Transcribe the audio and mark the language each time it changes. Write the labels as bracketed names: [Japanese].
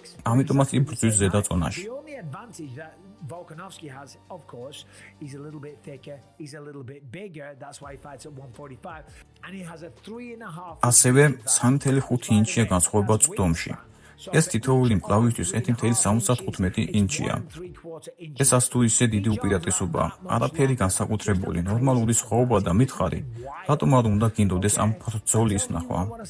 [Georgian] ამიტომაც იბრძვის ზედა წონაში. [English] Volkanovski has, of course, he's a little bit thicker, he's a little bit bigger, that's why he fights at 145, and he has a 3.5. [Georgian] ასევე 3.5 ინჩია განსხვავება წვდომში. ეს თითოეული მკლავისთვის 1.75 ინჩია. ეს ას თუ ისე დიდი უპირატესობა, არაფერი განსაკუთრებული, ნორმალური სხვაობა და მითხარი, რატომ არ უნდა გინდოდეს ამ ბრძოლის ნახვა?